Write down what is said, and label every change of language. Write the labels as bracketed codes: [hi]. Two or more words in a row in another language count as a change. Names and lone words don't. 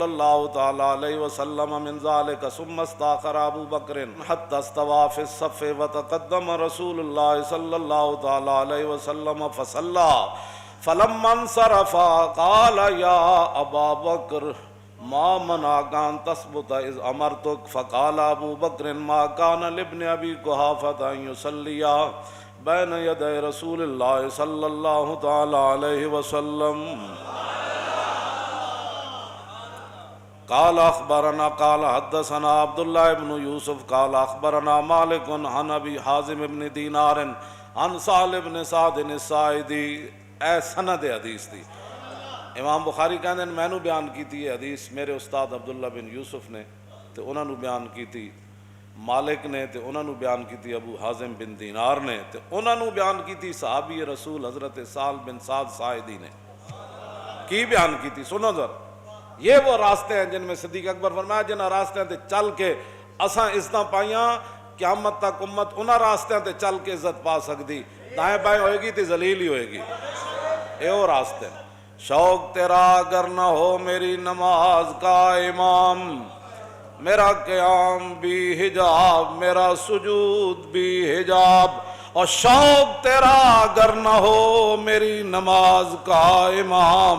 [ur] اللہ تعالی علیہ وسلم [ar] من ذلك ثم استاخر ابو بکر حتى استوى في الصف وتقدم رسول اللہ صلی اللہ تعالی علیہ وسلم فصلى فلما انصرف قال یا ابا بکر ما منعك ان تثبت اذ امرتك فقال ابو بکر ما كان لابن ابي قحافة ان يصلي بین یدی رسول اللہ صلی اللہ تعالی علیہ وسلم۔ قال اخبرنا قال حدثنا عبداللہ ابن یوسف قال اخبرنا مالک عن ابی حازم ابن دینار عن سہل ابن سعد الساعدی۔ [pa] اے سند حدیث دی امام بخاری کہندے ہیں میں نو بیان کیتی ہے حدیث میرے استاد عبداللہ بن یوسف نے تے انہاں نو بیان کیتی مالک نے تے انہاں نو بیان کیتی ابو حازم بن دینار نے تے انہاں نو بیان کیتی صحابی رسول حضرت سہل بن سعد ساعدی نے کی بیان کیتی۔ [ur] سنو ذرا، یہ وہ راستے ہیں جن میں صدیق اکبر فرمایا [pa] جنہاں راستے تے چل کے اساں عزتاں پائیاں، قیامت تک امت انہاں راستے تے چل کے عزت پا سکتی، دائیں بائیں ہوئے گی تے ذلیل ہی ہوئے گی، اے وہ راستے ہیں۔ [ur] شوق تیرا اگر نہ ہو میری نماز کا امام، میرا قیام بھی حجاب میرا سجود بھی حجاب، اور شوق تیرا اگر نہ ہو میری نماز کا امام۔